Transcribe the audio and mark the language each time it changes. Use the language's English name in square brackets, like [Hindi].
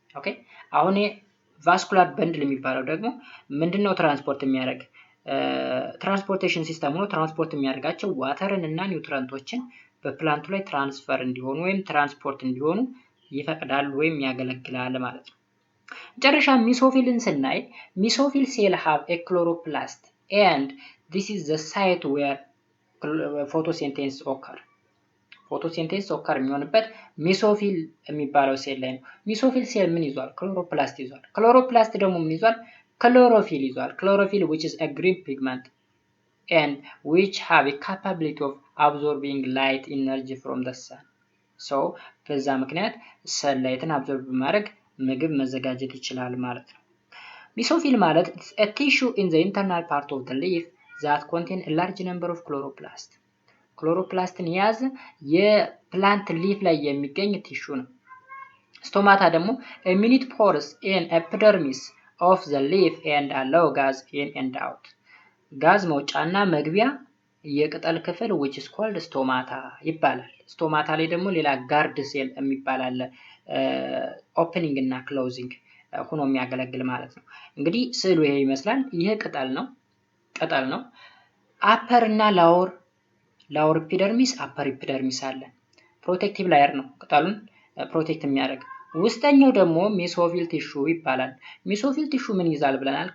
[Amharic] ኦኬ አሁን vascular bundle የሚባለው ደግሞ ምንድነው ትራንስፖርት የሚያደርግ ትራንስፖርቴሽን ሲስተም ነው። ትራንስፖርት የሚያደርጋቸው ዋተርን እና ኒውትረንቶችን በፕላንቱ ላይ ትራንስፈር እንዲሆኑ ወይም ትራንስፖርት እንዲሆኑ ይፈቅዳል ወይም ያገለግላል ማለት ነው። መጨረሻ ሚሶፊልን ስናይ ሚሶፊል ሴል [English] have a chloroplast and this is the site where photosynthesis occur. [Amharic] ፎቶሲንቴሲስ ኦከር የሚሆንበት ሚሶፊል የሚባለው ሴል ላይ ነው። ሚሶፊል ሴል ምን ይዟል? ክሎሮፕላስት ይዟል። ክሎሮፕላስት ደግሞ ምን ይዟል? [English] Chlorophyll [Amharic] ይዟል። [English] Chlorophyll which is a green pigment and which have a capability of absorbing light energy from the sun. [Amharic] So በዛ ምክንያት ሰንላይትን አብዞርብ በማድረግ ምግብ መዘጋጀት ይችላል ማለት ነው። ሚሶፊል ማለት [English] a tissue in the internal part of the leaf that contain a large number of chloroplast. [Amharic] ክሎሮፕላስትን የያዘ የፕላንት ሊፍ ላይ የሚገኝ ቲሹ ነው። ስቶማታ ደግሞ [English] a minute pores in epidermis of the leaf and allow gas in and out. [Amharic] ጋዝ መውጫና መግቢያ የቅጠል ክፍል [English] which is called stomata [Amharic] ይባላል። ስቶማታ ላይ ደግሞ ሌላ ጋርድ ሴል የሚባል አለ ኦፕኒንግ እና ክሎዚንግ ሆኖ የሚያገለግል ማለት ነው። እንግዲህ ስዕሉ ይሄ ይመስላል። ይሄ ቅጠል ነው። አፐር እና ላወር ኤፒደርሚስ አፐር ኤፒደርሚስ አለ። ፕሮቴክቲቭ ላየር ነው ቅጠሉን ፕሮቴክት የሚያደርግ። ውስጠኛው ደግሞ ሜሶፊል ቲሹ ይባላል። ሜሶፊል ቲሹ ምን ይዛል ብለናል?